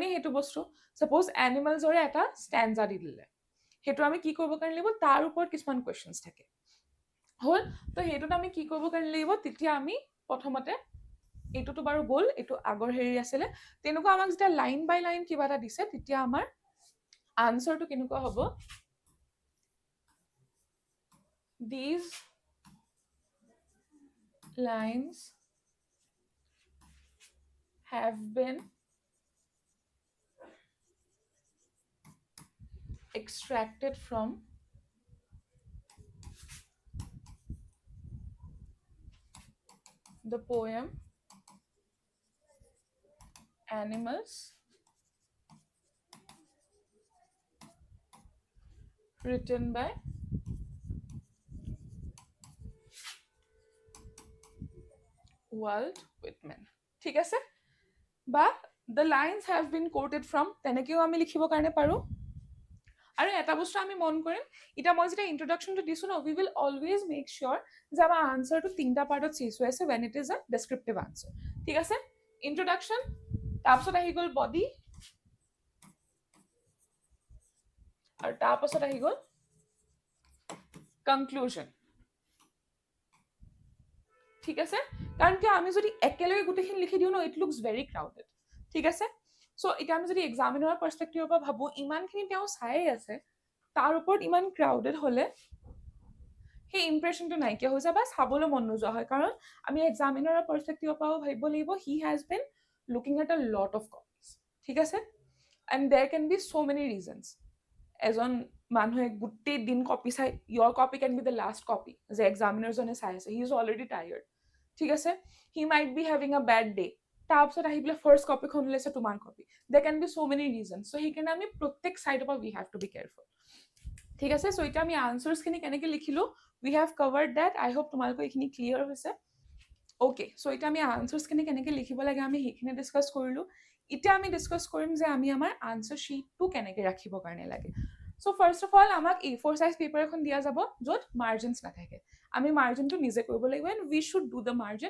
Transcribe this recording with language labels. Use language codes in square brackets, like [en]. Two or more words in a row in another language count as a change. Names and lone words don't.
[as] সেইটো বস্তু ছাপ'জ এনিমেলছৰে এটা ষ্টেঞ্জা দি দিলে, সেইটো আমি কি কৰিব কাৰণে লাগিব, তাৰ ওপৰত কিছুমান কুৱেশ্যনছ থাকে, হ'ল। তো সেইটোত আমি কি কৰিব কাৰণে লাগিব, তেতিয়া আমি প্ৰথমতে এইটোতো বাৰু গ'ল, এইটো আগৰ হেৰি আছিলে। তেনেকুৱা আমাক যেতিয়া লাইন বাই লাইন কিবা এটা দিছে তেতিয়া আমাৰ আনসাৰটো কেনেকুৱা হ'ব, [en] these lines have been extracted from the poem Animals written by Walt Whitman. [as] ঠিক আছে, বা [en] the lines have been quoted from, [as] তেনেকেও আমি লিখিব কাৰণে পাৰো। আৰু এটা বস্তু আমি মন কৰিম, এটা মই যেতিয়া ইন্ট্ৰোডাকশনটো দিছো ন, [en] we will always make sure [as] যে আমাৰ আনসাৰটো তিনটা পাৰ্টত চেঞ্জ হৈ আছে [en] when it is a descriptive answer। [as] ঠিক আছে, ইন্ট্ৰোডাকশন, তাৰপিছত আহি গ'ল বডি, আৰু তাৰপাছত আহি গ'ল কনক্লুজন। ঠিক আছে, কাৰণ কি আমি যদি একেলগে গোটেইখিনি লিখি দিওঁ ন, [en] it looks very crowded. [as] ঠিক আছে, চ' এতিয়া আমি যদি এক্সামিনাৰৰ পাৰ্সপেক্টিভৰ পৰা ভাবো, ইমানখিনি তেওঁ চাই আছে, তাৰ ওপৰত ইমান ক্ৰাউডেড হলে সেই ইম্প্ৰেশনটো নাইকিয়া হৈ যায় বা চাবলৈ মন নোযোৱা হয়। কাৰণ আমি এক্সামিনাৰৰ পাৰ্সপেক্টিভৰ পৰাও ভাবিব লাগিব, [en] he has been looking at a lot of copies. [as] ঠিক আছে, [en] and there can be so many reasons. [as] এজন মানুহে গোটেই দিন কপি চাই, [en] your copy can be the last copy [as] যে এক্সামিনাৰজনে চাই আছে, [en] he is already tired। [as] ঠিক আছে, [en] he might be having a bad day, [as] তাৰপিছত আহি পেলাই ফাৰ্ষ্ট কপিখন ওলাইছে তোমাৰ কপি, [en] there can be so many reasons। [as] so সেইকাৰণে আমি প্ৰত্যেক চাইডৰ পৰা [en] we have to be careful। [as] ঠিক আছে, so এতিয়া আমি আনসাৰ্ছখিনি কেনেকৈ লিখিলো, [en] we have covered that। I hope [as] তোমালোকৰ এইখিনি ক্লিয়াৰ হৈছে। অ'কে, চ' এতিয়া আমি আনসাৰ্ছখিনি কেনেকৈ লিখিব লাগে আমি সেইখিনি ডিছকাছ কৰিলোঁ। এতিয়া আমি ডিছকাছ কৰিম যে আমি আমাৰ আনসাৰ শ্বীটটো কেনেকৈ ৰাখিবৰ কাৰণে লাগে। চ' [en] first of all [as] আমাক A4 সাইজ পেপাৰ এখন দিয়া যাব য'ত মাৰ্জিনছ নাথাকে। আমি মাৰ্জিনটো নিজে কৰিব লাগিব, [en] and we should do the margin.